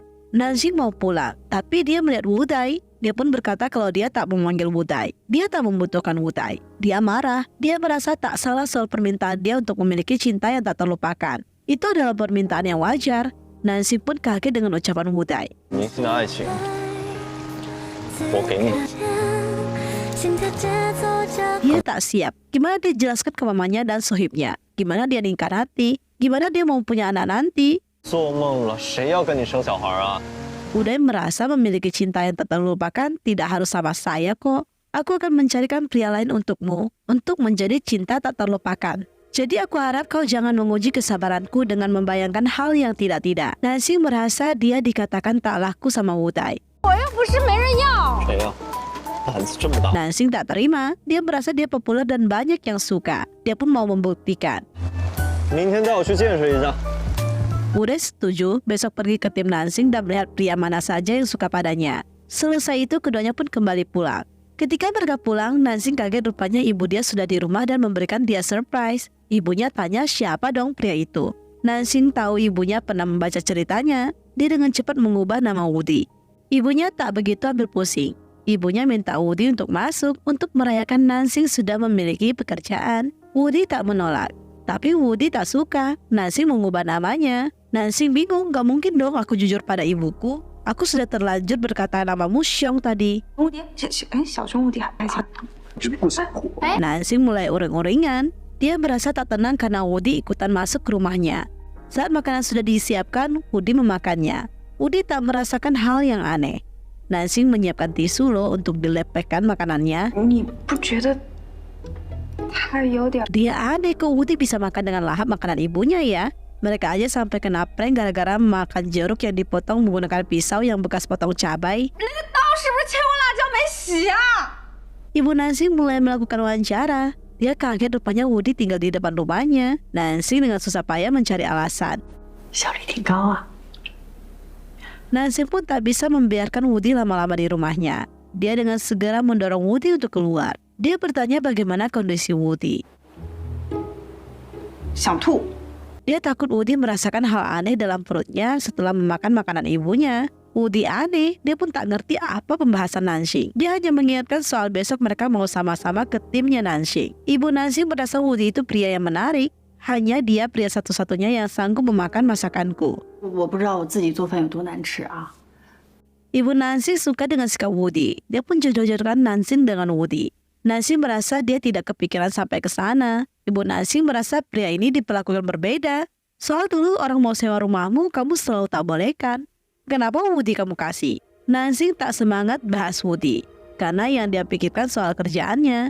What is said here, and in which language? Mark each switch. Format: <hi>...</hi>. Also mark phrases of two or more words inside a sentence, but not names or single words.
<id>Nanxing mau pulang, tapi dia melihat Wudai. Dia pun berkata kalau dia tak memanggil Wudai. Dia tak membutuhkan Wudai. Dia marah. Dia merasa tak salah soal permintaan dia untuk memiliki cinta yang tak terlupakan. Itu adalah permintaan yang wajar. Nanxing pun kaget dengan ucapan Wudai.</id> <zh>明星的爱情，我给你。</zh> <id>Dia tak siap. Gimana dia jelaskan ke mamanya dan sohibnya? Gimana dia ningkat hati? Gimana dia mau punya anak nanti?</id> <zh>做梦了，谁要跟你生小孩啊？</zh> <id>Wudai merasa memiliki cinta yang tak terlupakan tidak harus sama saya kok. Aku akan mencarikan pria lain untukmu, untuk menjadi cinta tak terlupakan. Jadi aku harap kau jangan menguji kesabaranku dengan membayangkan hal yang tidak-tidak. Nanxing merasa dia dikatakan tak laku sama Wudai.</id> <zh>我又不是没人要。谁呀、胆子这么大！</zh> <id>Nanxing tak terima. Dia merasa dia populer dan banyak yang suka. Dia pun mau membuktikan.</id> <zh>明天带我去见识一下。</zh> <id>Wudai setuju besok pergi ke tim Nanxing dan melihat pria mana saja yang suka padanya. Selesai itu keduanya pun kembali pulang. Ketika mereka pulang, Nanxing kaget rupanya ibu dia sudah di rumah dan memberikan dia surprise. Ibunya tanya siapa dong pria itu. Nanxing tahu ibunya pernah membaca ceritanya. Dia dengan cepat mengubah nama Wudi. Ibunya tak begitu ambil pusing. Ibunya minta Wudi untuk masuk untuk merayakan Nanxing sudah memiliki pekerjaan. Wudi tak menolak. Tapi Wudi tak suka. Nanxing mengubah namanya. Nanxing bingung, gak mungkin dong aku jujur pada ibuku. Aku sudah terlanjur berkata namamu Xiong tadi.</id> <zh>蝴蝶，小熊蝴蝶还行。</zh> <id>Nanxing mulai uring-uringan. Dia merasa tak tenang karena Wudi ikutan masuk ke rumahnya. Saat makanan sudah disiapkan, Wudi memakannya. Wudi tak merasakan hal yang aneh. Nanxing menyiapkan tisu loh untuk dilepekkan makanannya.</id> <zh>你不觉得他有点？</zh> <id>Dia aneh kok Wudi bisa makan dengan lahap makanan ibunya ya. Mereka aja sampai kena prank gara-gara makan jeruk yang dipotong menggunakan pisau yang bekas potong cabai.</id> <zh>那个刀是不是切过辣椒没洗啊？</zh> <id>Ibu Nanxing mulai melakukan wawancara. Dia kaget rupanya Wudi tinggal di depan rumahnya. Nanxing dengan susah payah mencari alasan.</id> <zh>效率挺高啊。</zh> <id>Nanxing pun tak bisa membiarkan Wudi lama-lama di rumahnya. Dia dengan segera mendorong Wudi untuk keluar. Dia bertanya bagaimana kondisi Wudi.</id> <zh>想吐。</zh> <id>Dia takut Wudi merasakan hal aneh dalam perutnya setelah memakan makanan ibunya. Wudi aneh, dia pun tak ngerti apa pembahasan Nanxing. Dia hanya mengingatkan soal besok mereka mau sama-sama ke timnya Nanxing. Ibu Nanxing merasa Wudi itu pria yang menarik. hanya dia pria satu-satunya yang sanggup memakan masakanku.</id> <zh>我不知道我自己做饭有多难吃啊。</zh> <id>Ibu Nancy suka dengan sikap Woody. Dia pun jodoh-jodohkan Nancy dengan Woody. Nancy merasa dia tidak kepikiran sampai ke sana. Ibu Nancy merasa pria ini diperlakukan berbeda. Soal dulu orang mau sewa rumahmu, kamu selalu tak bolehkan. Kenapa Woody kamu kasih? Nancy tak semangat bahas Woody, karena yang dia pikirkan soal kerjaannya.</id>